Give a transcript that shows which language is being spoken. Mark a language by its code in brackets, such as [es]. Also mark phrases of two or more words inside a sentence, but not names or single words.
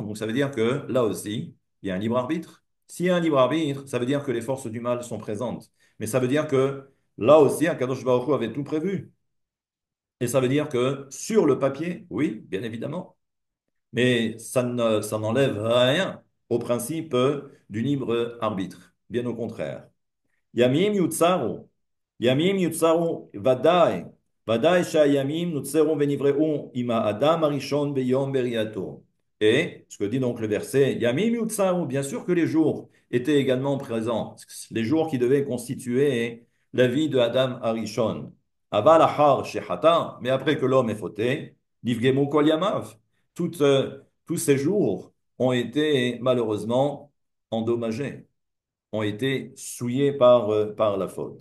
[fr] Donc ça veut dire que là aussi, il y a un libre arbitre. S'il y a un libre arbitre, ça veut dire que les forces du mal sont présentes. Mais ça veut dire que là aussi, Akadosh Baruch Hu avait tout prévu. Et ça veut dire que sur le papier, oui, bien évidemment, mais ça n'enlève rien au principe du libre arbitre. Bien au contraire. [he] ימים יוצרו, ימים יוצרו ודאי, ודאי שהימים נוצרו ונבראו עם האדם הראשון ביום בריאתו. [fr] Et, ce que dit donc le verset, [he] ימים יוצרו, [fr] bien sûr que les jours étaient également présents, les jours qui devaient constituer la vie de Adam Arishon. [he] אבל אחר שחטא, [fr] mais après que l'homme est fauté, [he] נפגמו כל ימיו. [fr] Tous ces jours ont été malheureusement endommagés, ont été souillés par la faute.